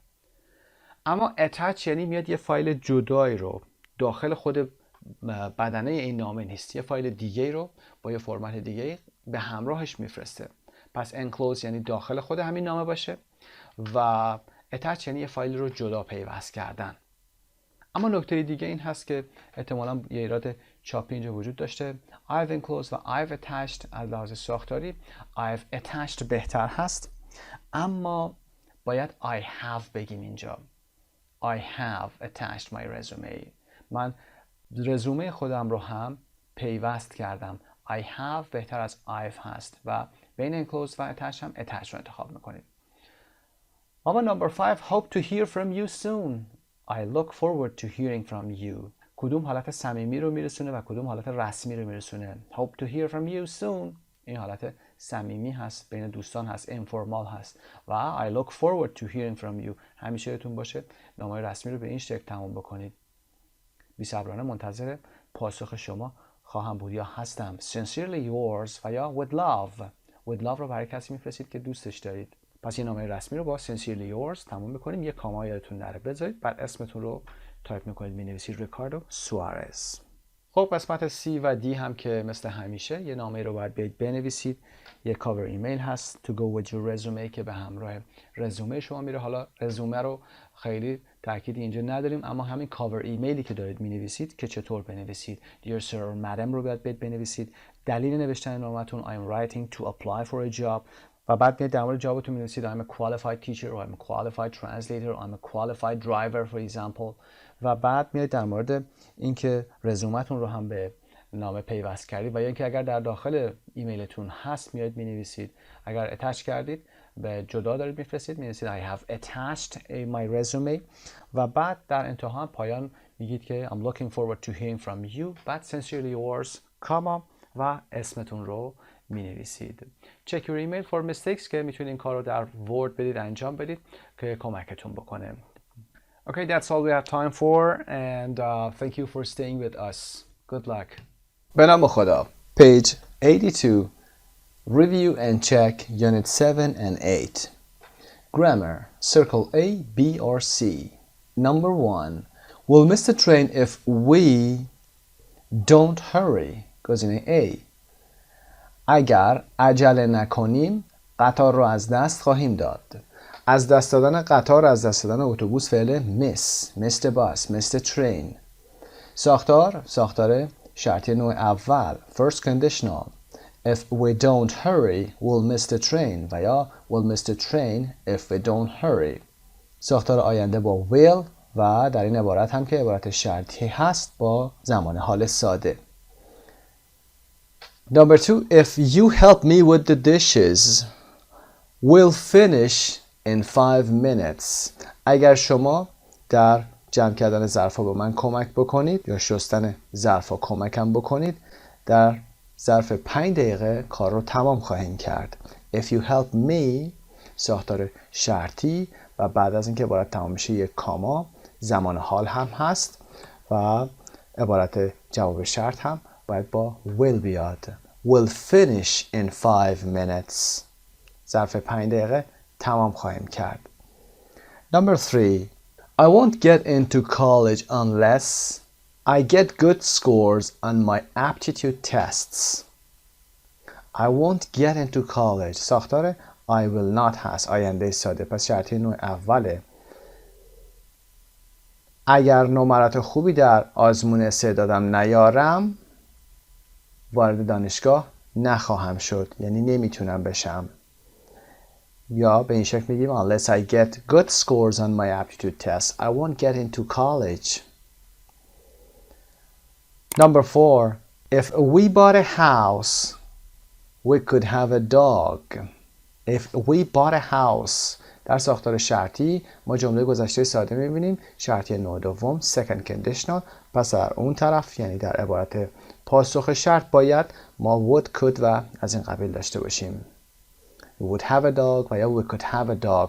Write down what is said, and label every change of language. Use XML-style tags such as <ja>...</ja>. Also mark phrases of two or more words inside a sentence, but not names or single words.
<fa>اما اتچ یعنی میاد یه فایل جدایی رو داخل خود بدنه این نامه نیست، یه فایل دیگه رو با یه فرمت دیگه به همراهش میفرسته. پس انکلوز یعنی داخل خود همین نامه باشه و اتچ یعنی یه فایل رو جدا پیوست کردن. اما نکته دیگه این هست که احتمالاً یه ایراد چاپی اینجا وجود داشته.</fa> <en>I've enclosed</en> <fa>و</fa> <en>I've attached</en> <fa>از لحاظ ساختاری</fa> <en>I've attached</en> <fa>بهتر هست، اما باید</fa> <en>I have</en> <fa>بگیم اینجا.</fa> <en>I have attached my resume.</en> <fa>من رزومه خودم رو هم پیوست کردم.</fa> <en>I have</en> <fa>بهتر از I've هست و بین enclosed و attached هم attached رو انتخاب میکنید.</fa> <en>اما number 5 hope to hear from you soon. I look forward to hearing from you.</en> <fa>کدوم حالت صمیمی رو میرسونه و کدوم حالت رسمی رو میرسونه.</fa> <en>Hope to hear from you soon.</en> <fa>این حالت صمیمی هست، بین دوستان هست، اینفورمال هست.</fa> <en>و I look forward to hearing from you.</en> <fa>همیشه یادتون باشه نامه‌های رسمی رو به این شکل تموم بکنید. بی‌صبرانه منتظر پاسخ شما خواهم بود یا هستم.</fa> <en>Sincerely yours</en> <fa>و یا</fa> <en>with love. With love</en> <fa>رو برای کسی میفرستید که دوستش دارید. پس این نامه رسمی رو با</fa> <en>Sincerely yours</en> <fa>تموم میکنیم. یه کاما یادتون نره بذارید، بعد اسمتون رو تایپ میکنید، مینویسید ریکاردو سوارز. خب قسمت C و D هم که مثل همیشه یه نامه رو باید بنویسید. یه کاور ایمیل هست</fa> <en>to go with your resume</en> <fa>که به همراه رزومه شما میره. حالا رزومه رو خیلی تأکیدی اینجا نداریم، اما همین کاور ایمیلی که دارید مینویسید که چطور بنویسید.</fa> <en>Dear sir or madam</en> <fa>رو باید بنویسید. دلیل نوشتن نامتون</fa> <en>I'm writing to apply for a job</en> <fa>و بعد میاد در مورد جابتون می‌نویسید</fa> <en>I'm a qualified teacher or I'm a qualified translator or I'm a qualified driver for example</en> <fa>و بعد میاد در مورد اینکه رزومتون رو هم به نامه پیوست کردید و یا اینکه اگر در داخل ایمیلتون هست میاد می‌نویسید. اگر اتچ کردید به جدا دارید می‌فرستید می‌نویسید</fa> <en>I have attached my resume</en> <fa>و بعد در انتها پایان میگید که</fa> <en>I'm looking forward to hearing from you.</en> <fa>بعد</fa> <en>sincerely yours</en> <fa>کاما و اسمتون رو می‌نویسید.</fa> <en>check your email for mistakes</en> <fa>که میتونید این کار رو در ورد بدید انجام بدید که کمکتون بکنه.</fa> <en>Okay, that's all we have time for and thank you for staying with us. Good luck.</en> <fa>به نام خدا.</fa> <en>Page 82. Review and check Unit 7 and 8. Grammar. Circle A, B or C. Number 1. We'll miss the train if we Don't hurry.</en> <fa>گزینه A. اگر عجله نکنیم قطار رو از دست خواهیم داد. از دست دادن قطار، از دست دادن اتوبوس فعل</fa> <en>miss the bus, miss the train.</en> <fa>ساختار شرطی نوع اول</fa> <en>first conditional. If we don't hurry we'll miss the train</en> <fa>و یا</fa> <en>we'll miss the train if we don't hurry.</en> <fa>ساختار آینده با will و در این عبارت هم که عبارت شرطی هست با زمان حال ساده.</fa> <en>Number 2, if you help me with the dishes, we'll finish in 5 minutes.</en> <fa>اگر شما در جمع کردن ظرفا به من کمک بکنید یا شستن ظرفا کمکم بکنید، در ظرف 5 دقیقه کار رو تمام خواهیم کرد.</fa> <en>If you help me</en> <fa>ساختار شرطی و بعد از اینکه عبارت تمام میشه یک کاما، زمان حال هم هست و عبارت جواب شرط هم باید با will بیاد.</fa> <en>We'll finish in 5 minutes.</en> <fa>ظرف 5 دقیقه تمام خواهیم کرد.</fa> <en>Number 3. I won't get into college unless I get good scores on my aptitude tests. I won't get into college. ساختار I will not</en> <fa>هست. آینده ساده. پس شرطی نوع اوله. اگر نمرات خوبی در آزمون استعدادم نیارم وارد دانشگاه نخواهم شد. یعنی نمیتونم بشم. یا به این شکل میگیم</fa> <en>unless I get good scores on my aptitude test I won't get into college. Number 4. If we bought a house we could have a dog. If we bought a house</en> <fa>در ساختار شرطی ما جمله گذشته ساده میبینیم شرطی نوع دوم</fa> <en>second conditional.</en> <fa>پس در اون طرف یعنی در عبارت پاسخ شرط باید ما</fa> <en>would could</en> <fa>و از این قبیل داشته باشیم.</fa> <en>We would have a dog</en> <fa>و یا</fa> <en>we could have a dog.</en>